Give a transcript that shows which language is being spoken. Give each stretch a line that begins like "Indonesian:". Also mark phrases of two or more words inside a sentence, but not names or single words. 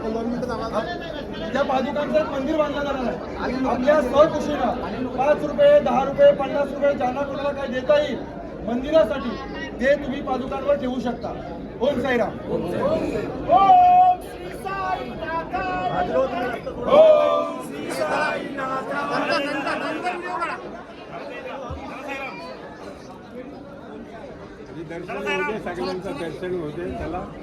Marathi: त्या पादुकांचं एक मंदिर बांधलं जाणार आहे. आपल्या स्वखुशीनं 5 रुपये 10 रुपये 50 रुपये ज्यांना कोणाला काय देता येईल मंदिरासाठी ते तुम्ही पादुकांवर ठेवू शकता.
Sanskrit: ओम साईराम. ओम श्री साई नाथाय. ओम श्री साई नाथाय.
Marathi: सगळ्यांचं दर्शन होते त्याला.